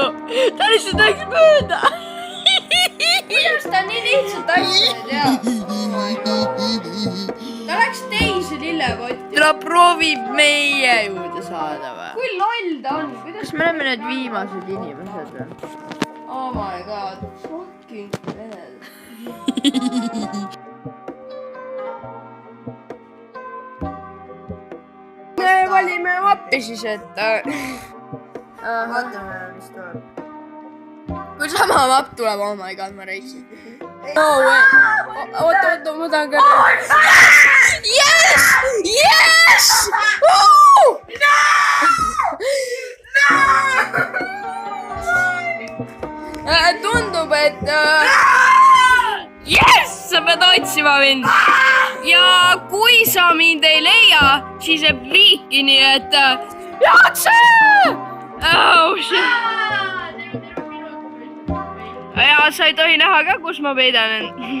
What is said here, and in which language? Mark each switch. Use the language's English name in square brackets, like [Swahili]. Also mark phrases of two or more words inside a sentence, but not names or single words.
[Estonian] Ta lihtsalt läks mööda. Kuidas ta nii lihtsalt asja ei tea? Ta läks teise lillepotti. Ta proovib meie juurde saada või? Kui loll ta on? Kas me oleme need viimased inimesed või? [English] Oh my god. Fucking hell. [Estonian] Me valime mappi siis, et... Vaatame, mis tuleb. Kui sama mapp tuleb, [English] oh my god, [Estonian] ma reitsin. [English] No way. [Estonian] Oota, ma tahan ka... [English] Yes! Yes! No! [Estonian] Tundub, et... Yes! Sa pead otsima mind. Ja kui sa mind ei leia, siis jääb viiki, nii et... Jatse! [English] Oh, shit. [Estonian] Ja sa ei tohi näha ka, kus ma peidan end.